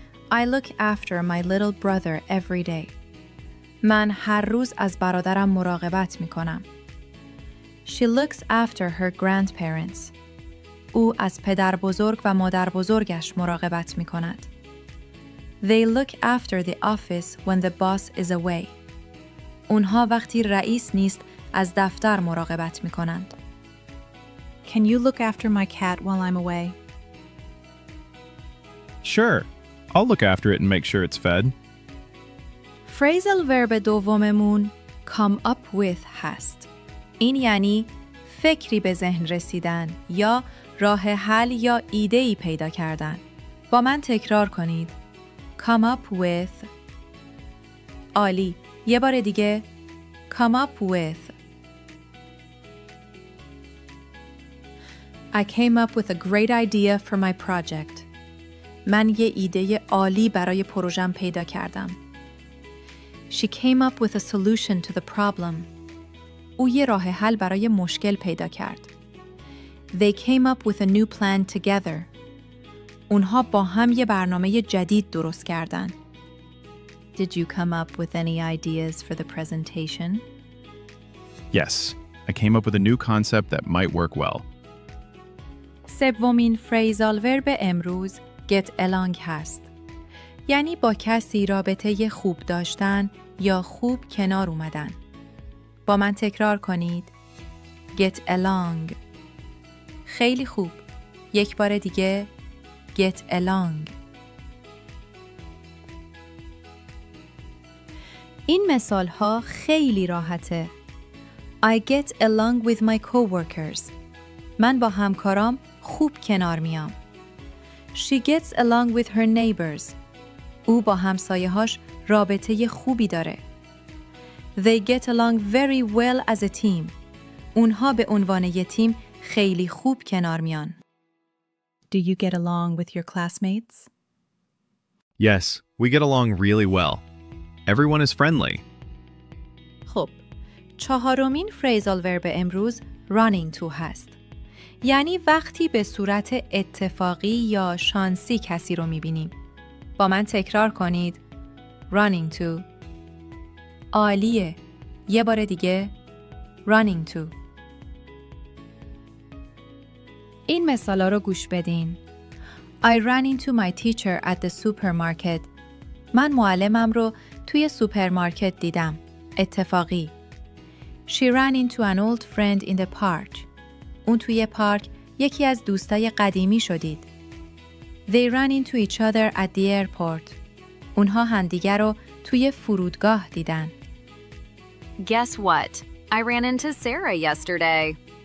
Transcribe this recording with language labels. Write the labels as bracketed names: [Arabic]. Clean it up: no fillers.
[English] I look after my little brother every day. [Persian] من هر روز از برادرم مراقبت میکنم. [English] She looks after her grandparents. [Persian] او از پدر بزرگ و مادر بزرگش مراقبت میکند. [English] They look after the office when the boss is away. [Persian] اونها وقتی رئیس نیست از دفتر مراقبت میکنند. [English] Can you look after my cat while I'm away? Sure. I'll look after it and make sure it's fed. Phrasal verb [Persian] دوممون [English] come up with [Persian] هست. این یعنی فکری به ذهن رسیدن یا راه حل یا ایده‌ای پیدا کردن. با من تکرار کنید. [English] Come up with. [Persian] عالی. یه بار دیگه. [English] Come up with. I came up with a great idea for my project. [Persian] من یه ایده عالی برای پروژم پیدا کردم. [English] She came up with a solution to the problem. [Persian] او یه راه حل برای مشکل پیدا کرد. [English] They came up with a new plan together. [Persian] اونها با هم یه برنامه جدید درست کردن. [English] Did you come up with any ideas for the presentation? Yes. I came up with a new concept that might work well. [Persian] سومین فریزال ورب امروز get along هست. یعنی با کسی رابطه خوب داشتن یا خوب کنار اومدن. با من تکرار کنید. [English] Get along. [Persian] خیلی خوب. یک بار دیگه. Get along. این مثال ها خیلی راحته. [English] I get along with my coworkers. [Persian] من با همکارام خوب کنار میام. [English] She gets along with her neighbors. [Persian] او با همسایه‌هاش رابطه خوبی داره. [English] They get along very well as a team. [Persian] اونها به عنوان یه تیم خیلی خوب کنار میان. [English] Do you get along with your classmates? Yes, we get along really well. Everyone is friendly. [Persian] خب، چهارمین فریزال ورب امروز running to هست. یعنی وقتی به صورت اتفاقی یا شانسی کسی رو میبینیم. با من تکرار کنید. [English] running to. [Persian] عالیه. یه بار دیگه. running to. این مثالا رو گوش بدین. [English] I ran into my teacher at the supermarket. [Persian] من معلمم رو توی سوپرمارکت دیدم. اتفاقی. [English] She ran into an old friend in the park. [Persian] اون توی پارک یکی از دوستای قدیمی شدید. [English] They ran into each other at the airport. [Persian] اونها همدیگر رو توی فرودگاه دیدن. [English] Guess what? I ran into Sarah yesterday.